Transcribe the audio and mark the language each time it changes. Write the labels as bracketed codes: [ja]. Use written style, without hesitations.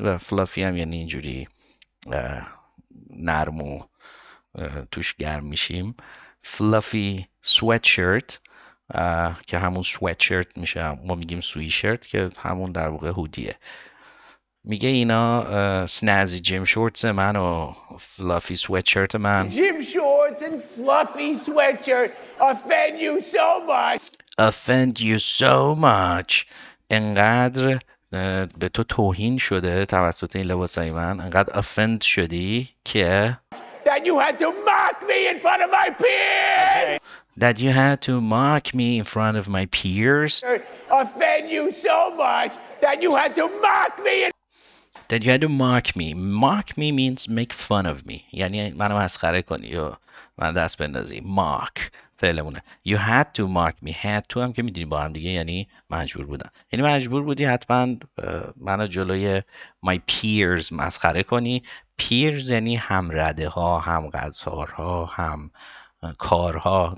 [fa] و fluffy هم یعنی اینجوری نرم و توش گرم میشیم. fluffy sweatshirt که همون sweatshirt میشه، ما میگیم sweatshirt که همون در واقع هودیه. میگه اینا [en] snazzy gym shorts [fa] من و fluffy sweatshirt من. [en] gym shorts and fluffy sweatshirt offend you so much. offend you so much. [fa] انقدر به تو توهین شده توسط این لباسای من، انقدر offend شدی که [en] that you had to mock me in front of my peers. That you had to mock me in front of my peers. Offend you so much that you had to mock me. That you had to mock me. Mock me means make fun of me. [fa] یعنی منو مسخره کنی یا من دست بندازی. Mock فعلمونه. [en] You had to mock me. [fa] Had to هم که میدونی با هم دیگه یعنی مجبور بودن. یعنی مجبور بودی حتما منو جلوی [en] my peers [fa] مسخره کنی. peers یعنی هم رده ها، هم قطارها، هم کارها.